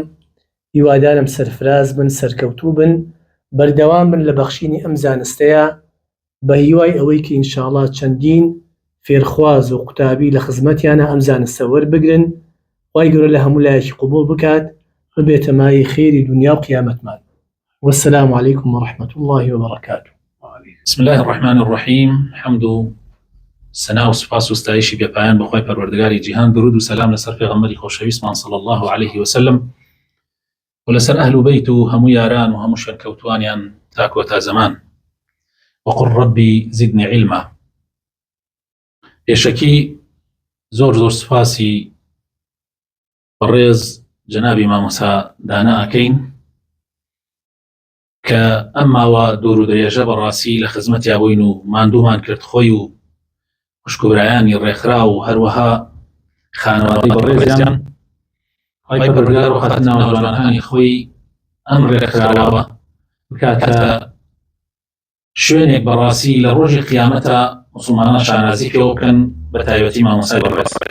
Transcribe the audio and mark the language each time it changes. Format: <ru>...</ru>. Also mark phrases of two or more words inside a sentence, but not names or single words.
<ckb>هیوادارم سەرفراز بن، سەرکەوتوو بن، بەردەوام بن لە بەخشینی ئەم زانستەیە بە هیوای ئەوەی کە ئینشاءڵڵا چەندین فێرخواز و قوتابی لە خزمەتیانە ئەم زانستە وەربگرن. خوای گەورە لە هەموو لایەکی قبوڵ بکات، ببێتە مای خێری دنیا و قیامەتمان.</ckb> <ar>والسلام عليكم ورحمة الله وبركاته. بسم الله الرحمن الرحيم.</ar> <ckb>حمد و سنا و سپاس و ستایشی بێپایان بەخوای پەروەردگاری جیهان، درود و سەلام لەسەر پێغەمبەری خۆشەویستمان</ckb> <ar>صلی الله عليه وسلم</ar> <ckb>و لەسەر ئەهل و بەیت و هەموو یاران و هەموو شوێنکەوتوانیان تاکوە تا زەمان.</ckb> <ar>وقل ربي زدني علما.</ar> <ckb>يشكي زور سپاسی بەڕێز جەنابی مامۆستا دانا ئەکەین کە ئەمماوە دوور و درێژە بەڕاستی لە خزمەتیا بووین و ماندوومان کرد خۆی و خوشکوبرایانی ڕێکخرا و هەروەها خانەوادەی بەڕێزیان خی پەروەردگار وەخاتە ناو جوانەکانی خۆی ئەم ڕێکخراوە بکاتە شوێنێک بەڕاستی لە ڕۆژی قیامەتە مسلمانان شانازی پێوە بکەن بە تایبەتی مامۆستای بەڕێز.</ckb>